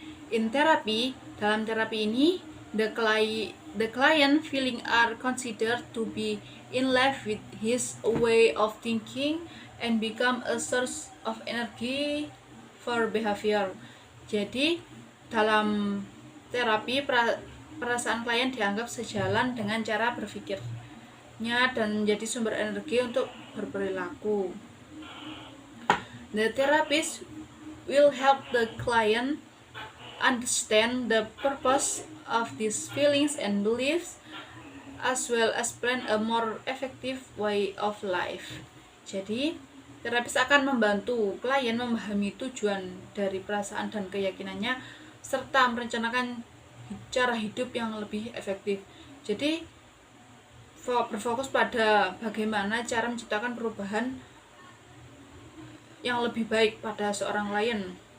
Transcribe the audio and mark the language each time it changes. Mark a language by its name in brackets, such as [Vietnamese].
[English] In therapy, [Indonesian] dalam terapi ini, [English] the client feeling are considered to be in love with his way of thinking and become a source of energy for behavior. [Indonesian] Jadi dalam terapi, perasaan klien dianggap sejalan dengan cara berpikirnya dan menjadi sumber energi untuk berperilaku. [English] The therapist will help the client understand the purpose of these feelings and beliefs, as well as plan a more effective way of life. [Indonesian] Jadi, terapis akan membantu klien memahami tujuan dari perasaan dan keyakinannya, serta merencanakan cara hidup yang lebih efektif. Jadi, berfokus pada bagaimana cara menciptakan perubahan yang lebih baik pada seorang klien.